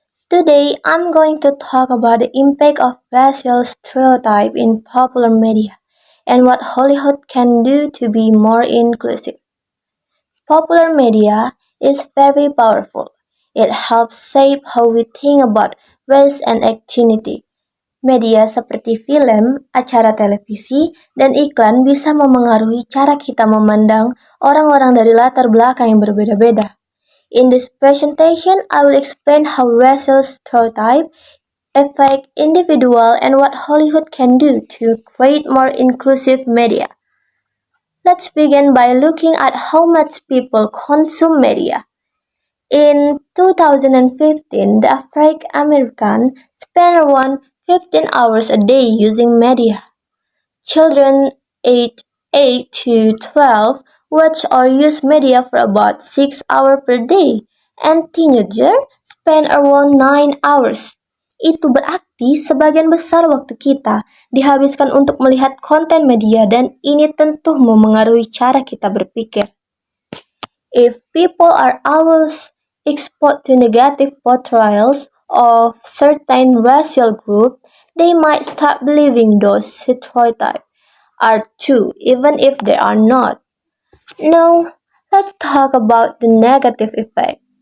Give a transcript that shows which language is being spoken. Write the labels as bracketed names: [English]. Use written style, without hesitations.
[English] Today I'm going to talk about the impact of racial stereotype in popular media and what Hollywood can do to be more inclusive. Popular media is very powerful. It helps shape how we think about race and ethnicity. [Indonesian] Media seperti film, acara televisi, dan iklan bisa memengaruhi cara kita memandang orang-orang dari latar belakang yang berbeda-beda. [English] In this presentation, I will explain how racial stereotypes affect individuals and what Hollywood can do to create more inclusive media. Let's begin by looking at how much people consume media. In 2015, the African American spent around 15 hours a day using media. Children aged 8 to 12 watch or use media for about 6 hours per day, and teenagers spend around 9 hours. [Indonesian] Itu berarti sebagian besar waktu kita dihabiskan untuk melihat konten media dan ini tentu memengaruhi cara kita berpikir. [English] If people are always exposed to negative portrayals of certain racial group, they might start believing those stereotypes are true even if they are not. Now, let's talk about the negative effect.